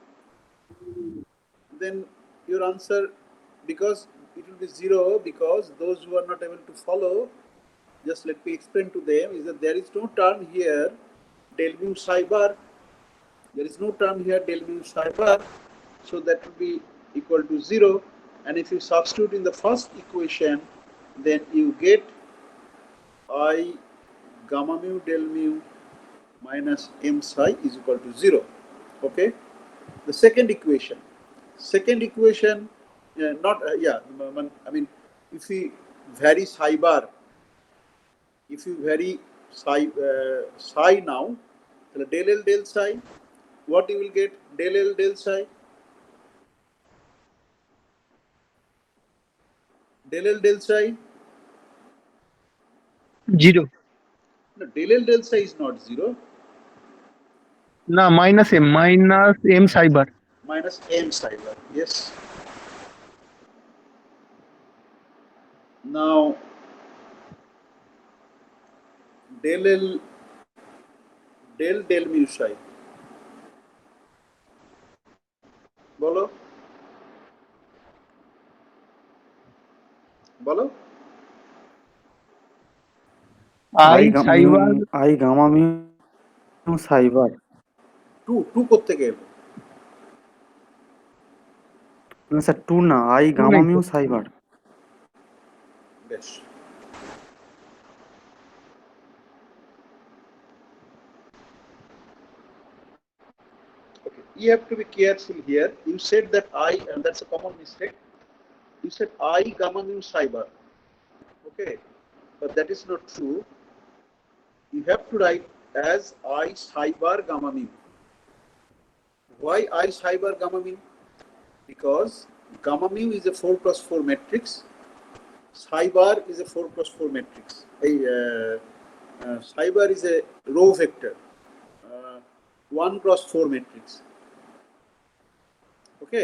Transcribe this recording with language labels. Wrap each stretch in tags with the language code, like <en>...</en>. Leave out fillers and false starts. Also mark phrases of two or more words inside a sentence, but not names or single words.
<en>Then your answer, because it will be 0, because those who are not able to follow, just let me explain to them, is that there is no term here del mu psi bar. There is no term here del mu psi bar. So that will be equal to 0. And if you substitute in the first equation, then you get I gamma mu del mu minus m psi is equal to 0. Okay. The second equation. Second equation, not yeah. I mean, if we vary psi bar, if you vary psi now, del L del psi, what you will get del L del psi? Del L del psi? 0 No, del L del psi is not 0. না, -m সাইবার। Minus m psi bar. Yes. Now, del L del mu psi</en> <bn>বলো বলো</bn> <en>I psi bar I gamma mu psi bar. two two</en> <bn>কোত্থেকে এলো না স্যার 2 না, I</bn> <en>টু gamma</en> <bn>নাই</bn> <en>mu</en> <bn>তো।</bn> <en>psi bar. বেশ okay you have to be careful here you said that I and that's a common mistake you said I gamma mu psi bar okay but that is not true you have to write as I psi bar gamma mu why I psi bar gamma mu because gamma mu is a 4 cross 4 matrix psi bar is a 4 cross 4 matrix psi bar is a row vector 1 cross 4 matrix okay</en>